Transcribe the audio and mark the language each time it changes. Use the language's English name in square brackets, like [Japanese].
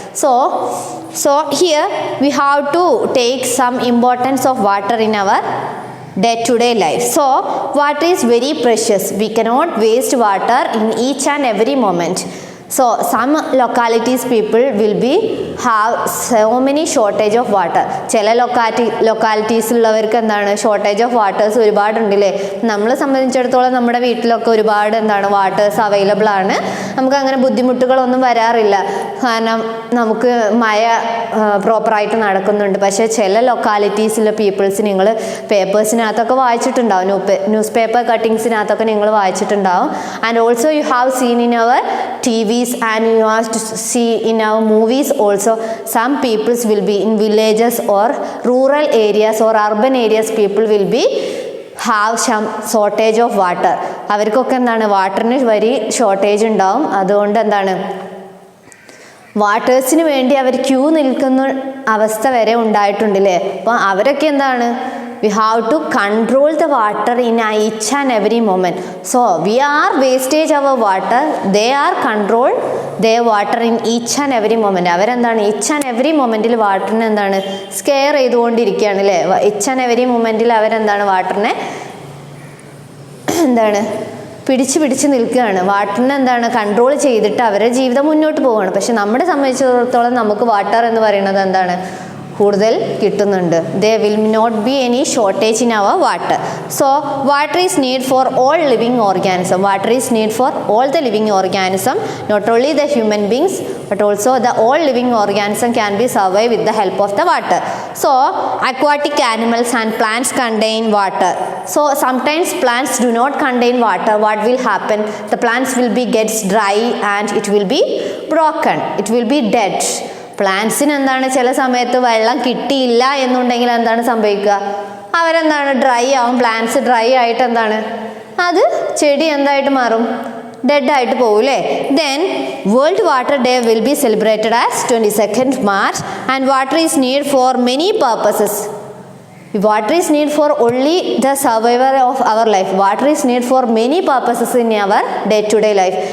[English] So here we have to take some importance of water in our day-to-day life. So water is very precious. We cannot waste water in each and every moment. So some localities people will be have so many shortage of water. [Malayalam] ചില localities ഉള്ളവർക്ക് എന്താണ് shortage of waters ഒരുപാട് ഉണ്ടല്ലേ. നമ്മളെ സംബന്ധിച്ചിടത്തോളം നമ്മുടെ വീട്ടിലൊക്കെ ഒരുപാട് എന്താണ് വാട്ടേഴ്സ് അവൈലബിൾ ആണ്. നമുക്ക് അങ്ങനെ ബുദ്ധിമുട്ടുകളൊന്നും വരാറില്ല, കാരണം നമുക്ക് മഴ പ്രോപ്പറായിട്ട് നടക്കുന്നുണ്ട്. പക്ഷേ ചില ലൊക്കാലിറ്റീസിലെ പീപ്പിൾസ് നിങ്ങൾ പേപ്പേഴ്സിനകത്തൊക്കെ വായിച്ചിട്ടുണ്ടാവും, ന്യൂസ് പേപ്പർ കട്ടിങ്സിനകത്തൊക്കെ നിങ്ങൾ വായിച്ചിട്ടുണ്ടാവും. [English] And also you have seen in our TVs and you have to see in our movies also, some peoples will be in villages or rural areas or urban areas, people will be have some shortage of water. [Malayalam] അവർക്കൊക്കെ എന്താണ് വാട്ടറിന് very shortage ഉണ്ടാവും. അതുകൊണ്ട് എന്താണ് വാട്ടേഴ്സിന് വേണ്ടി അവർ Q നിൽക്കുന്ന അവസ്ഥ വരെ ഉണ്ടായിട്ടുണ്ടല്ലേ. അപ്പോൾ അവരൊക്കെ എന്താണ് [English] We have to control the water in each and every moment. So we are wastage our water, they are control their water in each and every moment. [Malayalam] അവരെന്താണ് [English] each and every [Malayalam] momentൽ വാട്ടറിനെ എന്താണ് scare ചെയ്തുകൊണ്ടിരിക്കുകയാണ് അല്ലേ. [English] each and every [Malayalam] momentൽ അവരെന്താണ് വാട്ടറിനെ എന്താണ് പിടിച്ച് നിൽക്കുകയാണ്. വാട്ടറിനെ എന്താണ് control ചെയ്തിട്ട് അവരുടെ ജീവിതം മുന്നോട്ട് പോവുകയാണ്. പക്ഷെ നമ്മളെ സംബന്ധിച്ചിടത്തോളം നമുക്ക് വാട്ടർ എന്ന് പറയുന്നത് എന്താണ് കൂടുതൽ കിട്ടുന്നുണ്ട്. [English] there will not be any shortage in our water. So water is need for all living organism. Water is need for all the living organism, not only the human beings but also the all living organism can be survive with the help of the water. So aquatic animals and plants contain water. So sometimes plants do not contain water. What will happen? The plants will be gets dry and it will be broken, it will be dead. [Malayalam] പ്ലാന്റ്സിന് എന്താണ് ചില സമയത്ത് വെള്ളം കിട്ടിയില്ല എന്നുണ്ടെങ്കിൽ എന്താണ് സംഭവിക്കുക, അവരെന്താണ് dry ആവും. പ്ലാന്റ്സ് ഡ്രൈ ആയിട്ട് എന്താണ് അത് ചെടി എന്തായിട്ട് മാറും, ഡെഡ് ആയിട്ട് പോകും അല്ലേ. [English] Then world water day will be celebrated as 22nd March and water is need for many purposes. Water is need for only the survival of our life. Water is need for many purposes in our day-to-day life.